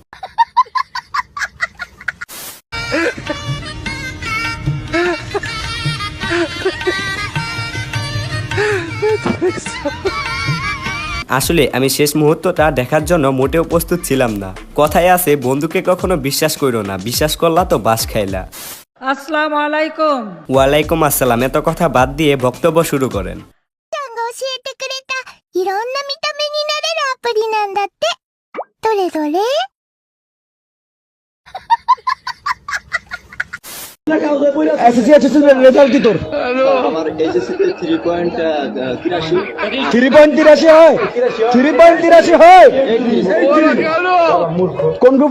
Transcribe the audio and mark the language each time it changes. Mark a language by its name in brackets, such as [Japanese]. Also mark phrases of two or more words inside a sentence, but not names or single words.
[Bangla] আসলে আমি শেষ মুহূর্তটা দেখার জন্য মোটেও প্রস্তুত ছিলাম না। কথায় আছে, বন্ধুকে কখনো বিশ্বাস করো না, বিশ্বাস করলা তো বাস খাইলা। আসসালামু আলাইকুম। ওয়ালাইকুম আসসালাম। এত কথা বাদ দিয়ে বক্তব্য শুরু করেন। [Japanese] いろんな見た目になれるアプリなんだって。どれどれ [Bangla] এসএসসি রেজাল্ট কি তোর? আমার এইচএসসি তে 3.83 3.83 হয়। 3.83 হয় কোন গ্রুপ?